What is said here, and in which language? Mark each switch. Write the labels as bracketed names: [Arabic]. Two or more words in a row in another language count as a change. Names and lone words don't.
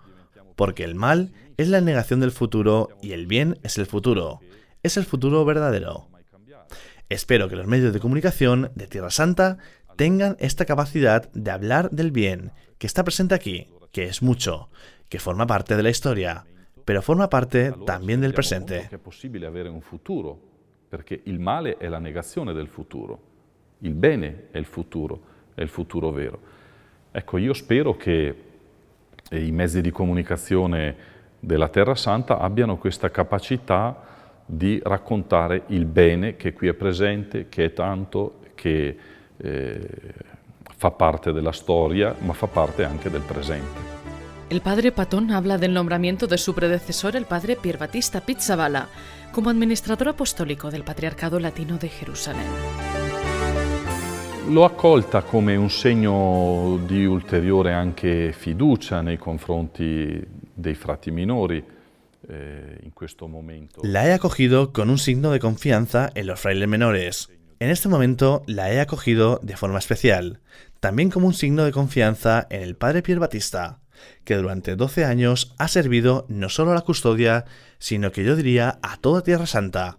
[Spanish] Porque el mal es la negación del futuro y el bien es el futuro. Es el futuro verdadero. Espero que los medios de comunicación de Tierra Santa tengan esta capacidad de hablar del bien, que está presente aquí, que es mucho, que forma parte de la historia, pero forma parte también del presente. [Italian] È possibile avere un futuro, perché il male è la negazione del futuro, il bene è il futuro vero. Ecco, io spero che i mezzi di comunicazione della Terra Santa abbiano questa capacità di raccontare il bene che qui è presente, che è tanto, che fa parte della storia, ma fa parte anche del presente. [Spanish] El padre Patón habla del nombramiento de su predecesor, el padre Pierbattista Pizzaballa, como administrador apostólico del Patriarcado Latino de Jerusalén. [Italian] L'ho accolta come un segno di ulteriore anche fiducia nei confronti dei frati minori. [Spanish] La he acogido con un signo de confianza en los frailes menores. En este momento la he acogido de forma especial, también como un signo de confianza en el padre Pier Battista, que durante 12 años ha servido no solo a la custodia, sino que yo diría a toda Tierra Santa.